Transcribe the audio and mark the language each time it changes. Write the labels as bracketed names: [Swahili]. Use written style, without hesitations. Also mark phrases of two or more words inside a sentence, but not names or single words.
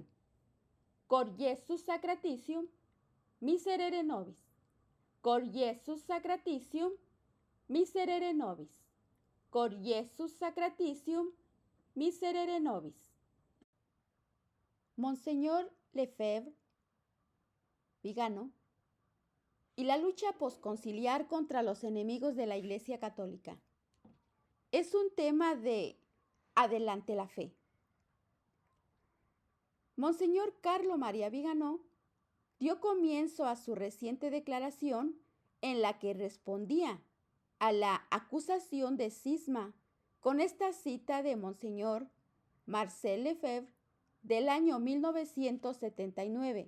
[Latin] Cor Iesus sacratitium, miserere nobis. Cor Iesus sacratitium, miserere nobis. Cor Iesus sacratitium, miserere nobis. [Spanish] Monseñor Lefebvre, Vigano, y la lucha posconciliar contra los enemigos de la Iglesia Católica. Es un tema de adelante la fe. Monseñor Carlo María Vigano dio comienzo a su reciente declaración en la que respondía a la acusación de cisma con esta cita de Monseñor Marcel Lefebvre del año 1979.